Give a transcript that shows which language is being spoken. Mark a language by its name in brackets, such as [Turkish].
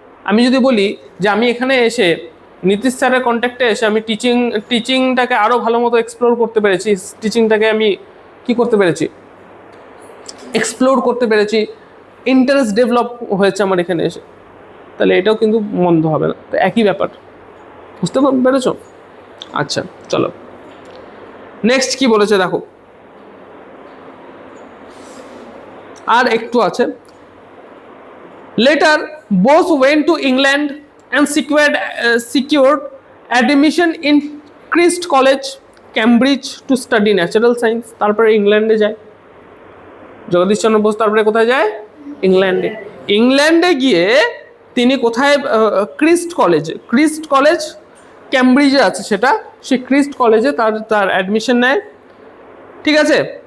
[Bangla] আমি যদি বলি যে আমি এখানে এসে নীতিশ স্যারের কন্ট্যাক্টে এসে আমি টিচিংটাকে আরও ভালো মতো এক্সপ্লোর করতে পেরেছি, টিচিংটাকে আমি কি করতে পেরেছি, এক্সপ্লোর করতে পেরেছি, ইন্টারেস্ট ডেভেলপ হয়েছে আমার এখানে এসে, তাহলে এটাও কিন্তু মন্দ হবে না। তো একই ব্যাপার, বুঝতে পেরেছ? আচ্ছা চলো নেক্সট কি বলেছে দেখো, আর একটু আছে। [English] Later, Bose went to England and secured admission in Christ College, Cambridge to study natural science. [Bangla] তারপরে ইংল্যান্ডে যায় জগদীশ চন্দ্র বোস। তারপরে কোথায় যায়? ইংল্যান্ডে। ইংল্যান্ডে গিয়ে তিনি কোথায়? ক্রিস্ট কলেজ ক্যামব্রিজে আছে সেটা, সেই ক্রিস্ট কলেজে তার অ্যাডমিশন নেয়, ঠিক আছে।